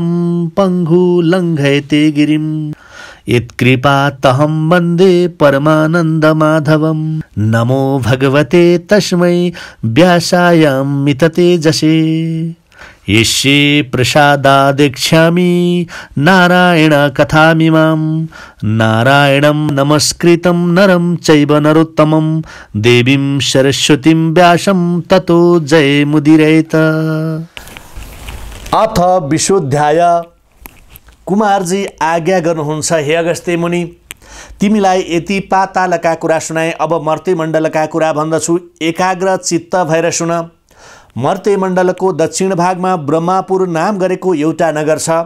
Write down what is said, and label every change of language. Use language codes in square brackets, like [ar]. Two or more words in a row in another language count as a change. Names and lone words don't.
[sa] पङ्गु लङ्घयते गिरिं यत्कृपातहं वन्दे परमानन्दमाधवं नमो भगवते तस्मै व्यासायामिततेजसे यस्ये प्रसादादेक्ष्यामि नारायण कथामिमां नारायणं नमस्कृतं नरं चैव नरोत्तमं देवीं सरस्वतीं व्यासं ततो जयमुदीरयेत। अथ विशोध्याय। [ne] कुमारजी आज्ञा गर्नुहुन्छ, हे अगस्त्य मुनि, तिमीलाई यति पातालका कुरा सुनाए, अब मर्त्यमण्डलका कुरा भन्दछु। एकाग्र चित्त भएर सुन। मर्त्यमण्डलको दक्षिण भागमा ब्रह्मापुर नाम गरेको एउटा नगर छ।